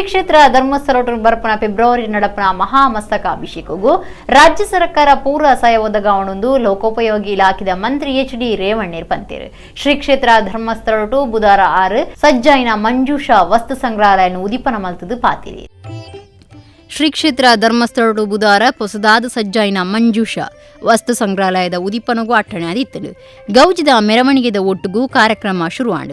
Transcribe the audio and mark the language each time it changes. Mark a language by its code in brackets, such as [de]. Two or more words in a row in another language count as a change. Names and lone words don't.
[tcy] ಕ್ಷೇತ್ರ ಧರ್ಮಸ್ಥಳ ಬರಪನ ಫೆಬ್ರವರಿ ನಡಪನ ಮಹಾಮಸ್ತಕಾಭಿಷೇಕಗೂ ರಾಜ್ಯ ಸರ್ಕಾರ ಪೂರ್ವ ಸಹಾಯ ಒದಗಾವಣೆಂದು ಲೋಕೋಪಯೋಗಿ ಇಲಾಖೆಯ ಮಂತ್ರಿ ಎಚ್.ಡಿ. ರೇವಣ್ಣ ಪಂತೇರು. ಶ್ರೀ ಕ್ಷೇತ್ರ ಧರ್ಮಸ್ಥಳ ಬುಧವಾರ 6 ಸಜ್ಜಾಯಿನ ಮಂಜೂಷಾ ವಸ್ತು ಸಂಗ್ರಹಾಲಯ ಉದಿಪನ ಮಲ್ತದು ಪಾತಿರಿ. ಶ್ರೀ ಕ್ಷೇತ್ರ ಧರ್ಮಸ್ಥಳ ಬುಧವಾರ ಹೊಸದಾದ ಸಜ್ಜಾಯಿನ ಮಂಜೂಷಾ ವಸ್ತು ಸಂಗ್ರಹಾಲಯದ ಉದಿಪನಗೂ ಅಟ್ಟಣೆ ಆದಿತ್ತಲು ಗೌಜಿದ ಮೆರವಣಿಗೆದ ಒಟ್ಟುಗೂ ಕಾರ್ಯಕ್ರಮ ಶುರುವಾಂಡು.